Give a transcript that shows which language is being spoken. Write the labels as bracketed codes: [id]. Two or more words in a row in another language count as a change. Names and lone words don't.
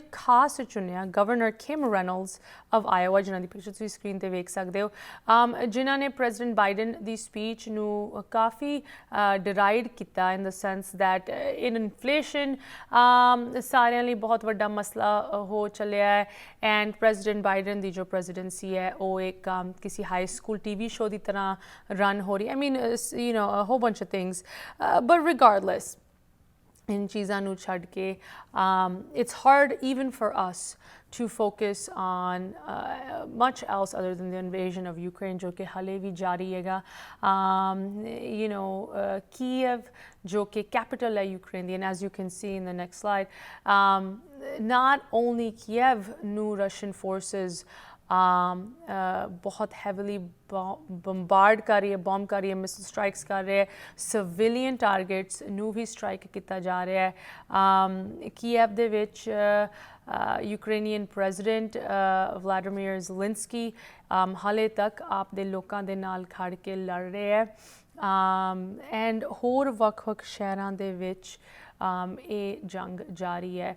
[pa] ਖਾਸ ਚੁਣਿਆ ਗਵਰਨਰ ਕਿਮ ਰੈਨੋਲਡਸ ਆਫ ਆਇਓਵਾ, ਜਿਨ੍ਹਾਂ ਦੀ ਪਿਕਚਰ ਤੁਸੀਂ ਸਕਰੀਨ 'ਤੇ ਵੇਖ ਸਕਦੇ ਹੋ, ਜਿਨ੍ਹਾਂ ਨੇ ਪ੍ਰੈਜ਼ੀਡੈਂਟ ਬਾਈਡਨ ਦੀ ਸਪੀਚ ਨੂੰ ਕਾਫੀ ਡਿਰਾਈਡ ਕੀਤਾ [en] in the sense that inflation [pa] ਸਾਰਿਆਂ ਲਈ ਬਹੁਤ ਵੱਡਾ ਮਸਲਾ ਹੋ ਚੱਲਿਆ ਹੈ, ਐਂਡ ਪ੍ਰੈਜ਼ੀਡੈਂਟ ਬਾਈਡਨ ਦੀ ਜੋ ਪ੍ਰੈਜ਼ੀਡੈਂਸੀ ਹੈ ਉਹ ਇੱਕ ਕਿਸੇ [en] high school TV show [pa] ਦੀ ਤਰ੍ਹਾਂ ਰਨ ਹੋ ਰਹੀ। [en] I mean a whole bunch of things, but regardless, in [pa] ਚੀਜ਼ਾਂ ਨੂੰ ਛੱਡ ਕੇ [en] it's hard even for us to focus on much else other than the invasion of Ukraine, [pa] ਜੋ ਕਿ ਹਾਲੇ ਵੀ ਜਾਰੀ ਹੈਗਾ। Kiev ਜੋ ਕਿ capital ਹੈ Ukraine ਦੀ, [en] and as you can see in the next slide, not only [pa] Kiev ਨੂੰ [en] Russian forces [pa] ਬਹੁਤ [en] heavily bombard [pa] ਕਰ ਰਹੀ ਹੈ, ਬੌਂਬ ਕਰ ਰਹੀ ਹੈ, [en] missile strikes [pa] ਕਰ ਰਹੇ ਹੈ, [en] civilian targets [pa] ਨੂੰ ਵੀ ਸਟ੍ਰਾਈਕ ਕੀਤਾ ਜਾ ਰਿਹਾ ਹੈ। ਕੀਵ ਦੇ ਵਿੱਚ [en] Ukrainian president [pa] ਵਲਾਡੀਮੀਰ ਜ਼ੈਲੈਂਸਕੀ ਹਾਲੇ ਤੱਕ ਆਪਦੇ ਲੋਕਾਂ ਦੇ ਨਾਲ ਖੜ ਕੇ ਲੜ ਰਹੇ ਹੈ, ਐਂਡ ਹੋਰ ਵੱਖ-ਵੱਖ ਸ਼ਹਿਰਾਂ ਦੇ ਵਿੱਚ ਇਹ ਜੰਗ ਜਾਰੀ ਹੈ।